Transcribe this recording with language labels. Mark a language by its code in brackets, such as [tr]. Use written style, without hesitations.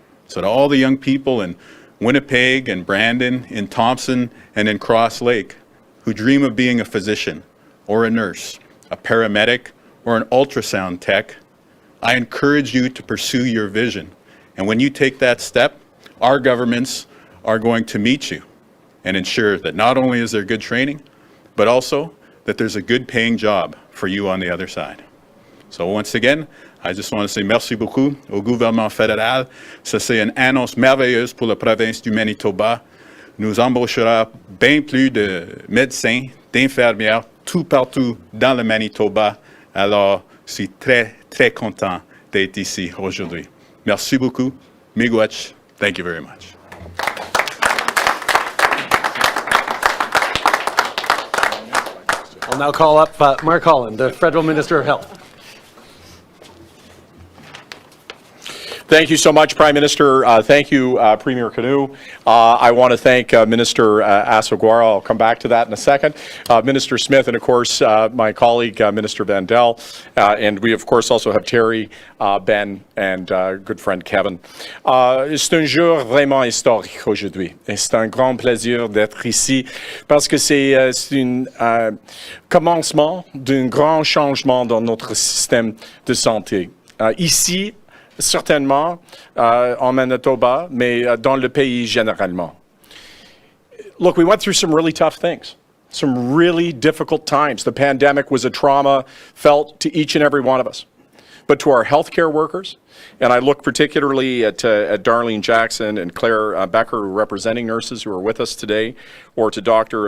[en] So to all the young people in Winnipeg and Brandon, in Thompson and in Cross Lake who dream of being a physician or a nurse, a paramedic or an ultrasound tech, I encourage you to pursue your vision. And when you take that step, our governments are going to meet you and ensure that not only is there good training, but also that there's a good paying job for you on the other side. So once again, I just want to say [fr] merci beaucoup au gouvernement fédéral. Ça, c'est une annonce merveilleuse pour la province du Manitoba. Nous embauchera bien plus de médecins, d'infirmières, tout partout dans le Manitoba. Alors, je suis très, très content d'être ici aujourd'hui. Merci beaucoup. [oj] Miigwech. [en] Thank you very much. I'll now call up Mark Holland, the Federal Minister of Health. Thank you so much, Prime Minister. Thank you, Premier Kinew. I want to thank Minister Asogwara. I'll come back to that in a second. Minister Smith, and of course, my colleague, Minister Vandel. And we, of course, also have Terry, Ben, and good friend Kevin. [fr] C'est un jour vraiment historique aujourd'hui. Et c'est un grand plaisir d'être ici parce que c'est un commencement d'un grand changement dans notre système de santé. Ici, certainement en Manitoba, mais dans le pays généralement. [en] Look, we went through some really tough things, some really difficult times. The pandemic was a trauma felt to each and every one of us. But to our healthcare workers, and I look particularly at Darlene Jackson and Claire Becker, who are representing nurses who are with us today, or to Dr.